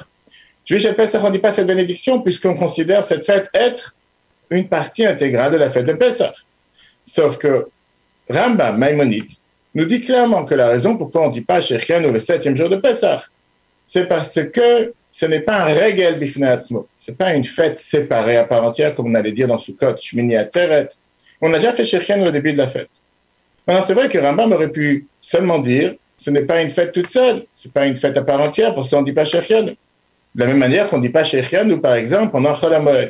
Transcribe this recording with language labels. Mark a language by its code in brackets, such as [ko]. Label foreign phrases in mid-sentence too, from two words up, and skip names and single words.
[fr] Juif et Pesach, on ne dit pas cette bénédiction puisqu'on considère cette fête être une partie intégrale de la fête de Pesach. Sauf que Rambam, Maïmonide, nous dit clairement que la raison pourquoi on ne dit pas Shechianu le 7e jour de Pesach, c'est parce que ce n'est pas un [he] רגל בפני עצמו. [fr] Ce n'est pas une fête séparée à part entière, comme on allait dire dans Sukkot, Shmini Atzeret. On a déjà fait Shechianu au début de la fête. Maintenant, c'est vrai que Rambam aurait pu seulement dire ce n'est pas une fête toute seule, ce n'est pas une fête à part entière, pour ça on ne dit pas Shechianu. De la même manière qu'on ne dit pas Shechianu, par exemple, pendant Chol HaMoed.